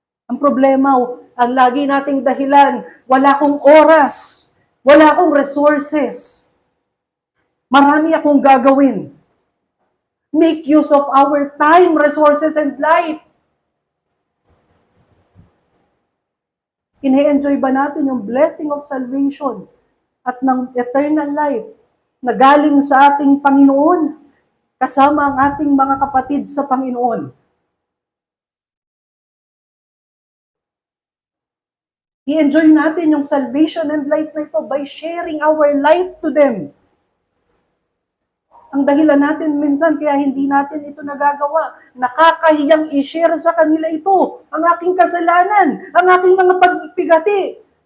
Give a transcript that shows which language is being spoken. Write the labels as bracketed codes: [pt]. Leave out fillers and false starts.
[tl] Ang problema, ang lagi nating dahilan, wala akong oras, wala akong resources. Marami akong gagawin. [en] Make use of our time, resources, and life. [tl] Ine-enjoy ba natin yung [en] blessing of salvation [tl] at ng [en] eternal life [tl] na galing sa ating Panginoon kasama ang ating mga kapatid sa Panginoon? I-enjoy natin yung [en] salvation and life [tl] na ito [en] by sharing our life to them. [tl] Ang dahilan natin minsan kaya hindi natin ito nagagawa. Nakakahiyang i-share sa kanila ito. Ang aking kasalanan, ang aking mga pag-ipigati.